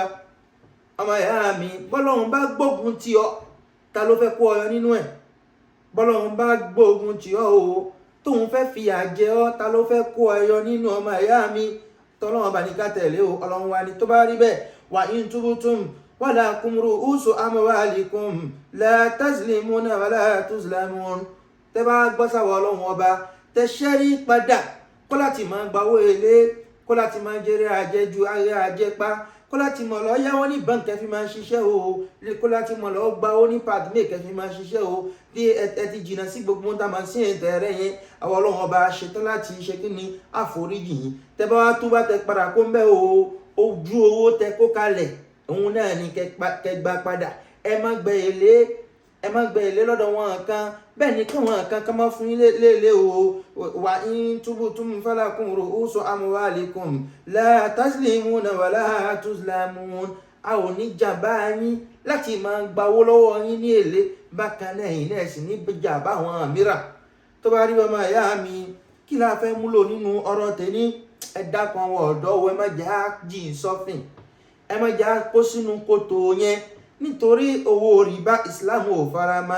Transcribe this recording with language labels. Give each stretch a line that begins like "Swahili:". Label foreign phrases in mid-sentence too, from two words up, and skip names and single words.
Yoruba: Ọmọ ìyá mi, bọ́lọ́run bá gbógun tì ọ́, ta ló fẹ́ kó ọyọ nínú ẹ̀? Bọ́lọ́run bá gbógun tì ọ́ o, tóun fẹ́ fìyà jẹ ọ́, ta ló fẹ́ kó ọyọ nínú? Ọmọ ìyá mi, tọ́lọ́run bá ní ká tẹ̀lé o. Ọlọ́run wa ni tó bá rí bẹ́ẹ̀,
Arabic: وإن تبتم ولكم رؤوس أموالكم لا تظلمون ولا تظلمون.
Yoruba: Tẹ́ bá gbọ́ sáwọ́ Ọlọ́run ọba, tẹ́ ṣẹ́rí padà kó láti máa gba owó èlé, kó láti máa jèrè àjẹjù, àrẹ àjẹpá, kó láti mọ̀ lọ yáwó ní bank kẹfí máa ṣiṣẹ́ o, kó láti mọ̀ lọ gba owó ní padme kẹfí máa ṣiṣẹ́ o. Tí ẹ ti jìnnà sí gbogbo ohun tá máa sí ẹ̀tẹ̀rẹ̀ yẹn, àwọn Ọlọ́run ọba ṣetán láti ṣe kí ni àforíjì yìí. Tẹ́ bá wá tó bá tẹ padà kó ń bẹ́ o, ojú owó tẹ kó kalẹ̀, òun náà ni kẹ gbà padà. Ẹ má gbẹ èlé lọ́dọ̀ wọn kan, bẹ́ẹ̀ ni káwọn kan máa fún yín lélẹ̀ o.
Arabic: وإن تبتم فلكم رؤوس أموالكم لا تظلمون ولا تظلمون.
Yoruba: A ò ní jàmbá yín láti máa gbawó lọ́wọ́ yín ní èlé bákan náà ẹ̀yin náà sì ní jà báwọn mìíràn. Tó bá rí ọmọ ìyá mi kí la fẹ́ múlò nínú ọ̀rọ̀ tèmi? Ẹ dákun àwọn ọ̀dọ́ ẹ má jẹ́ á jìn sọ́fìn, ẹ má jẹ́ á kó sínú kòtò yẹn, nítorí owó rìbá Islam ò fara mọ́.